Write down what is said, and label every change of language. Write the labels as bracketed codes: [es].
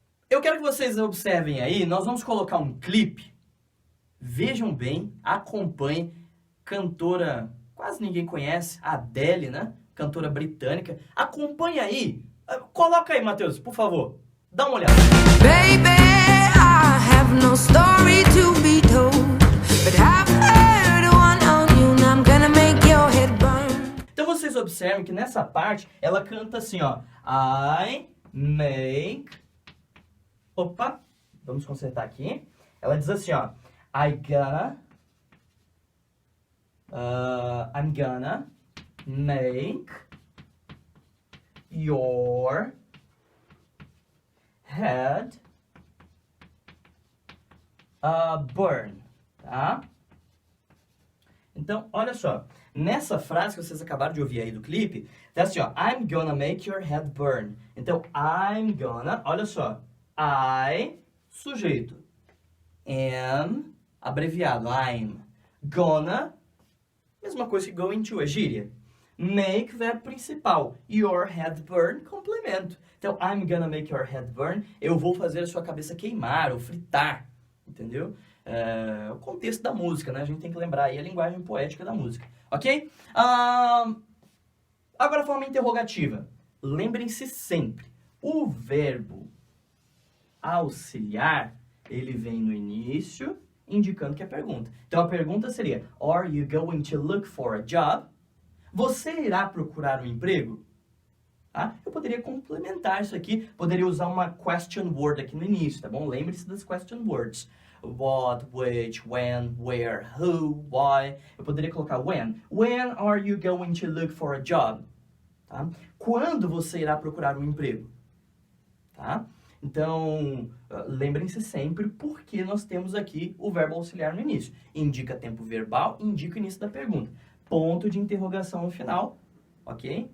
[pt] Eu quero que vocês observem aí, nós vamos colocar um clipe, vejam bem, acompanhem, cantora, quase ninguém conhece, Adele, né? Cantora britânica, acompanhe aí, coloca aí, Matheus, por favor, dá uma olhada. [en] Baby, I have no story to be told, but I've heard one on you, and I'm gonna make your head burn. [pt] Então vocês observam que nessa parte ela canta assim, ó. [en] I make... [pt] Opa, vamos consertar aqui. Ela diz assim, ó. [en] I'm gonna make your head burn, tá? [pt] Então, olha só. Nessa frase que vocês acabaram de ouvir aí do clipe, tá assim, ó. [en] I'm gonna make your head burn. [pt] Então, [en] I'm gonna, [pt] olha só. I, sujeito. Am, abreviado. I'm gonna, mesma coisa que going to, é gíria. [en] Make, [pt] verbo principal. [en] Your head burn, [pt] complemento. [en] Então, I'm gonna make your head burn. [pt] Eu vou fazer a sua cabeça queimar ou fritar. Entendeu? O contexto da música, né? A gente tem que lembrar aí a linguagem poética da música. Ok? Agora a forma interrogativa. Lembrem-se sempre, o verbo auxiliar, ele vem no início, indicando que é pergunta. Então a pergunta seria, [en] Are you going to look for a job? [pt] Você irá procurar um emprego? Tá? Eu poderia complementar isso aqui, poderia usar uma question word aqui no início, tá bom? Lembre-se das question words. [en] What, which, when, where, who, why. [pt] Eu poderia colocar when. [en] When are you going to look for a job? [pt] Tá? Quando você irá procurar um emprego? Tá? Então, lembrem-se sempre porque nós temos aqui o verbo auxiliar no início. Indica tempo verbal, indica o início da pergunta. Ponto de interrogação no final, ok?